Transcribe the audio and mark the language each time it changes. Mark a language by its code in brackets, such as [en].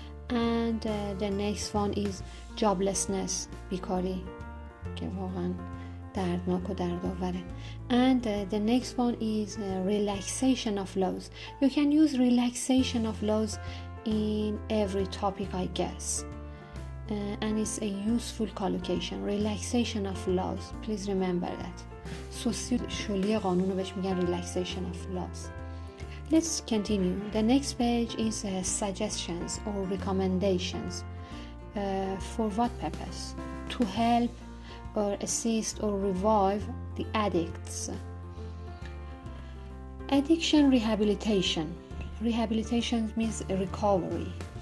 [en] And the next one is joblessness, [fa] بیکاری که واقعا دردناک و دردآوره. [en] And the next one is relaxation of laws. You can use relaxation of laws in every topic, I guess. And it's a useful collocation. Relaxation of laws. Please remember that. [fa] سوسیولی قانون رو بهش میگن [en] relaxation of laws. Let's continue. The next page is suggestions or recommendations. For what purpose? To help or assist or revive the addicts. Addiction rehabilitation. Rehabilitation means recovery.